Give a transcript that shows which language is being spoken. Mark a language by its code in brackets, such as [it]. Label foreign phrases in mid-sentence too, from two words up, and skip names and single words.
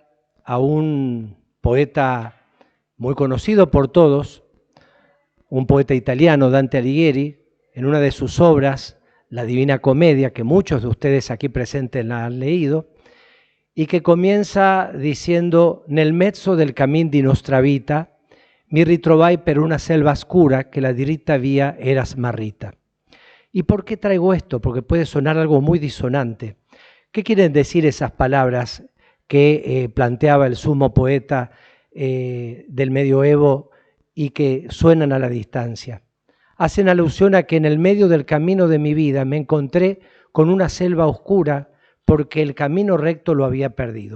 [es] a un poeta muy conocido por todos, un poeta italiano, Dante Alighieri, en una de sus obras, La Divina Comedia, que muchos de ustedes aquí presentes la han leído, y que comienza diciendo: [it] «Nel mezzo del cammin di nostra vita, mi ritrovai per una selva oscura che la diritta via era smarrita». [es] ¿Y por qué traigo esto? Porque puede sonar algo muy disonante. ¿Qué quieren decir esas palabras que planteaba el sumo poeta del medioevo y que suenan a la distancia? Hacen alusión a que en el medio del camino de mi vida me encontré con una selva oscura porque el camino recto lo había perdido.